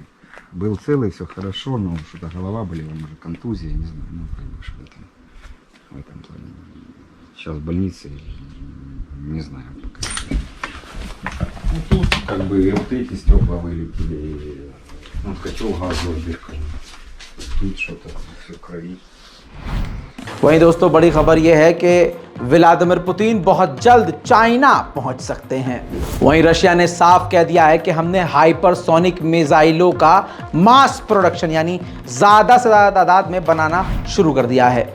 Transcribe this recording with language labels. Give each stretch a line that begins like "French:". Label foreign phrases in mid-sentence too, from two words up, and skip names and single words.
Russian: Был целый, все хорошо, но что-то голова болела, может, контузия, не знаю, ну, как бы, что в этом плане. Сейчас в больнице, не знаю пока. Ну, тут как бы вот эти стекла вылетели, ну, котел газовый дыркой. Тут что-то все в крови.
Hindi: वहीं दोस्तों बड़ी खबर यह है कि व्लादिमीर पुतिन बहुत जल्द चाइना पहुंच सकते हैं। वहीं रशिया ने साफ कह दिया है कि हमने हाइपरसोनिक मिसाइलों का
English: mass production
Hindi: यानी ज़्यादा से ज़्यादा तादाद में बनाना शुरू कर दिया है।